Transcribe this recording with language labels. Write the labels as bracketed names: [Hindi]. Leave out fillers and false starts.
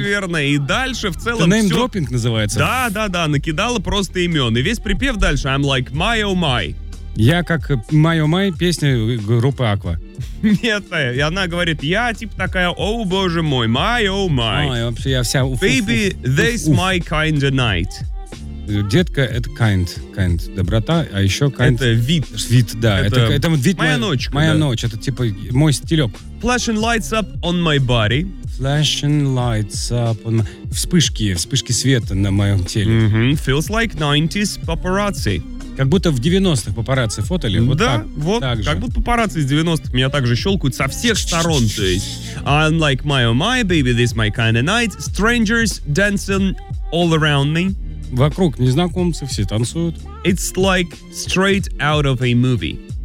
[Russian] Верно. И дальше в целом все... Это неймдроппинг называется. Да. Накидала просто имен. И весь припев дальше. [English] I'm like my oh my. [Russian] Я как [English] my oh my, [Russian] песня группы Аква. Нет, и она говорит, я типа такая, оу, боже мой, [English] my oh my. [Russian] Ой, вообще я вся уф. [English] Baby, this my kind of night. [Russian] Детка, это kind, доброта, а еще kind... Это вид. Вид, да. Это вид моя ночь. Моя ночь, это типа мой стилек. [English] Flashing lights up on my body. Flashing lights up on my... [Russian] Вспышки света на моем теле. [English] Feels like 90s paparazzi. [Russian] Как будто в 90-х папарацци фотали. Вот да, так, вот, так как будто папарацци из 90-х меня также щелкают со всех сторон. То есть, [English] I'm like my oh my, baby, this my kind of night. Strangers dancing all around me. [Russian] Вокруг незнакомцы, все танцуют. [English] It's like straight out of a movie.